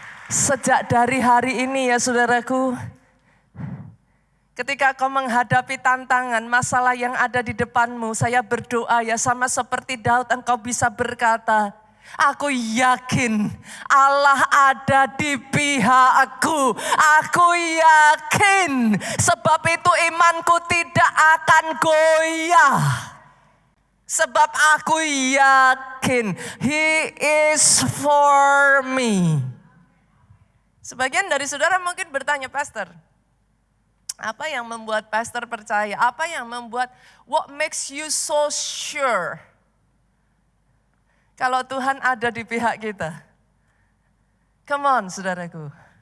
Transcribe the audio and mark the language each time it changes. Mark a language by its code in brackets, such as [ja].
[id] Sejak dari hari ini ya saudaraku, ketika kau menghadapi tantangan, masalah yang ada di depanmu, saya berdoa ya sama seperti Daud engkau bisa berkata, aku yakin Allah ada di pihakku. Aku yakin, sebab itu imanku tidak akan goyah. Sebab aku yakin [en] He is for me. [id] Sebagian dari saudara mungkin bertanya, Pastor, apa yang membuat pastor percaya? Apa yang membuat, [en] what makes you so sure? [id] Kalau Tuhan ada di pihak kita. [en] Come on, [id] saudaraku.